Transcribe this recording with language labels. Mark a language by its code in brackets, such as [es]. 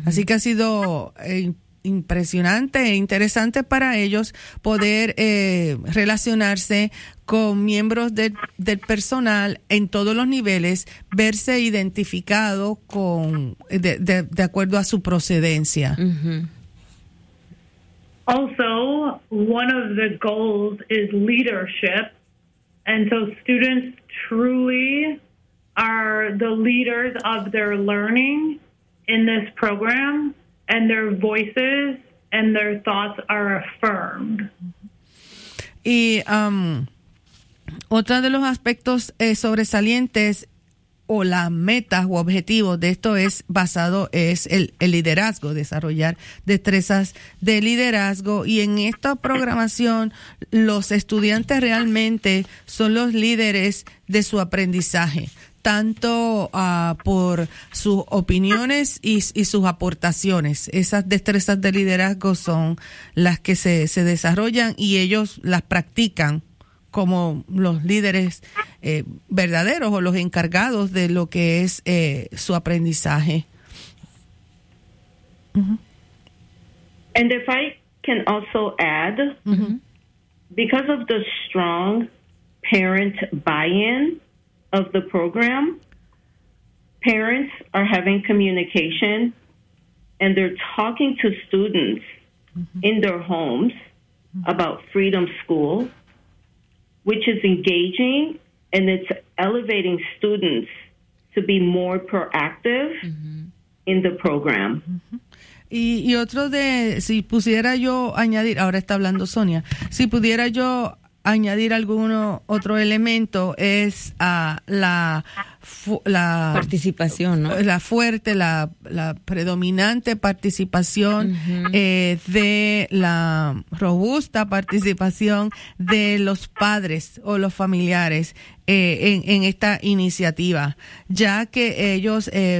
[es] Así que ha sido impresionante e interesante para ellos poder relacionarse con miembros del personal en todos los niveles, verse identificado con de acuerdo a su procedencia. Uh-huh. [en] Also, one of the goals is leadership. And so students truly are the leaders of their learning in this program, and their voices and their thoughts are affirmed. [es] Y otro de los aspectos sobresalientes o las metas o objetivos de esto es basado es el liderazgo, desarrollar destrezas de liderazgo. Y en esta programación, los estudiantes realmente son los líderes de su aprendizaje, tanto por sus opiniones y sus aportaciones. Esas destrezas de liderazgo son las que se desarrollan y ellos las practican como los líderes verdaderos o los encargados de lo que es su aprendizaje. Uh-huh. [en] And if I can also add, because of the strong parent buy-in of the program, parents are having communication and they're talking to students in their homes about Freedom School, which is engaging and it's elevating students to be more proactive in the program. [es] Y otro de, si pudiera yo añadir, ahora está hablando Sonia, si pudiera yo añadir alguno otro elemento es la participación, ¿no? La fuerte, la predominante participación, uh-huh, de la robusta participación de los padres o los familiares en esta iniciativa, ya que ellos,